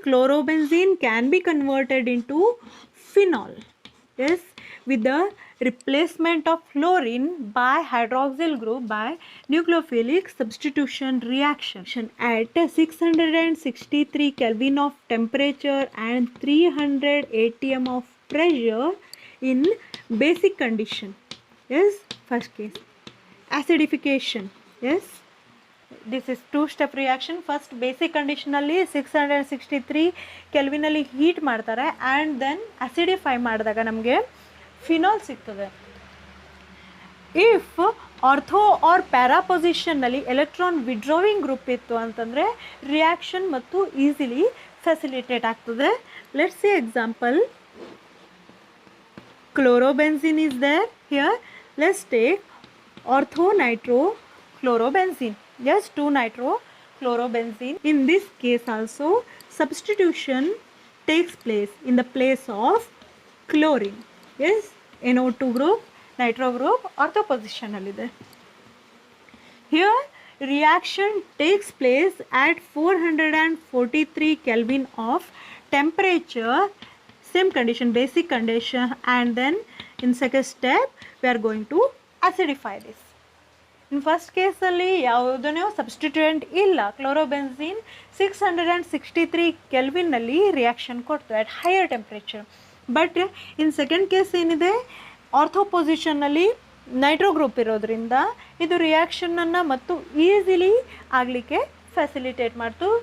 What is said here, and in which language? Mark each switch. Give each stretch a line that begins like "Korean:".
English: Chlorobenzene can be converted into phenol, yes, with the replacement of fluorine by hydroxyl group by nucleophilic substitution reaction at 663 Kelvin of temperature and 300 atm of pressure in basic condition. Yes, first case acidification. Yes, this is 2-step reaction. First basic condition
Kannada: ಅಲ್ಲಿ 663 ಕೆಲ್ವಿನಲ್ಲಿ heat ಮಾಡ್ತಾರೆ and then ಅಸಿಡಿಫೈ ಮಾಡಿದಾಗ ನಮಗೆ phenol ಸಿಗ್ತದೆ. If ortho R para ಪೊಸಿಷನ್ನಲ್ಲಿ electron ವಿಡ್ರಾವಿಂಗ್ group ಇತ್ತು ಅಂತಂದರೆ reaction ಮತ್ತು easily facilitate ಆಗ್ತದೆ.
English: Let's see example. Chlorobenzene is there here. Let's take ortho nitro chlorobenzene. Yes, 2-nitrochlorobenzene. In this case also substitution takes place in the place of chlorine. Yes, NO2 group, nitro group ortho position
Kannada: allide.
English: Here reaction takes place at 443 Kelvin of temperature, same condition, basic condition, and then in second step we are going to acidify this.
Kannada: In first ಕೇಸಲ್ಲಿ ಯಾವುದೂ substituent ಇಲ್ಲ. ಕ್ಲೋರೋಬೆನ್ಸಿನ್ 663 ಕೆಲ್ವಿನ್ನಲ್ಲಿ reaction ಕೊಡ್ತದೆ
English: At higher temperature.
Kannada: But in second case ಏನಿದೆ ortho ಪೊಸಿಷನ್ನಲ್ಲಿ Nitro group ಇರೋದ್ರಿಂದ ಇದು ರಿಯಾಕ್ಷನನ್ನು ಮತ್ತು easily ಆಗಲಿಕ್ಕೆ facilitate ಮಾಡ್ತು.